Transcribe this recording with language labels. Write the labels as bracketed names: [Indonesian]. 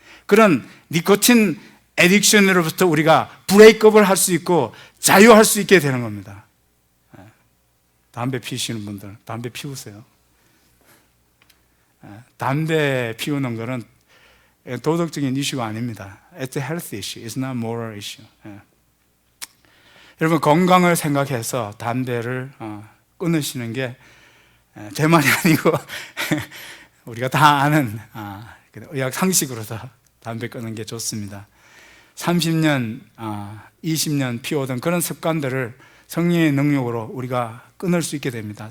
[Korean] 그런 니코틴 애딕션으로부터 우리가 브레이크업을 할 수 있고 자유할 수 있게 되는 겁니다. 담배 피우시는 분들, 담배 피우세요. 담배 피우는 것은 도덕적인 이슈가 아닙니다. [English] It's a health issue, it's not a moral issue. [Korean] 여러분, 건강을 생각해서 담배를 끊으시는 게 제 말이 아니고 우리가 다 아는 의학 상식으로서 담배 끊는 게 좋습니다. 30년, 20년 피워던 그런 습관들을 성령의 능력으로 우리가 끊을 수 있게 됩니다.